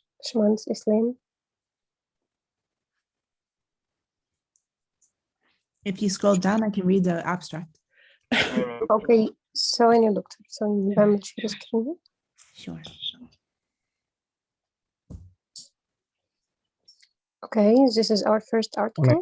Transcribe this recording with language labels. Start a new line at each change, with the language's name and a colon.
Arabic: باشمهندس إسلام.
English: If you scroll down, I can read the abstract.
Arabic: Okay, ثواني يا دكتور، ثواني بعمل شير سكرين.
English: Sure. Okay, this is our first article.